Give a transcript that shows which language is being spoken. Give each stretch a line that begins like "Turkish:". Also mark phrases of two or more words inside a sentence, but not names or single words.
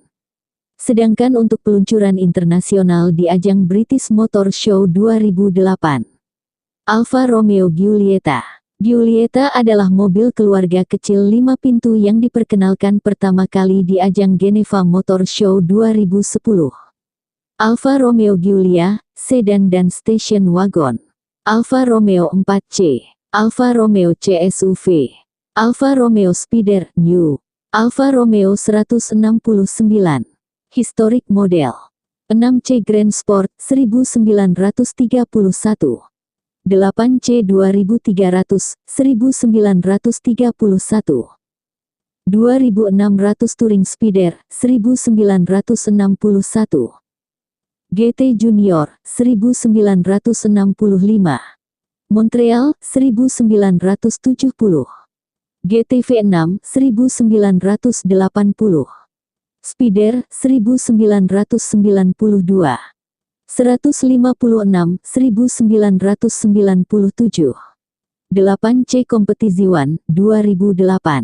Indonesian: Sedangkan untuk peluncuran internasional di ajang British Motor Show 2008. Alfa Romeo Giulietta. Giulietta adalah mobil keluarga kecil 5 pintu yang diperkenalkan pertama kali di ajang Geneva Motor Show 2010. Alfa Romeo Giulia, sedan dan station wagon. Alfa Romeo 4C. Alfa Romeo C SUV. Alfa Romeo Spider, New. Alfa Romeo 169.
English: Historic model. 6C Grand Sport, 1931. 8C 2300, 1931. 2600 Touring Speeder 1961, GT Junior 1965, Montreal 1970, GT V6 1980, Speeder 1992, 156 1997, 8C Competizione 2008.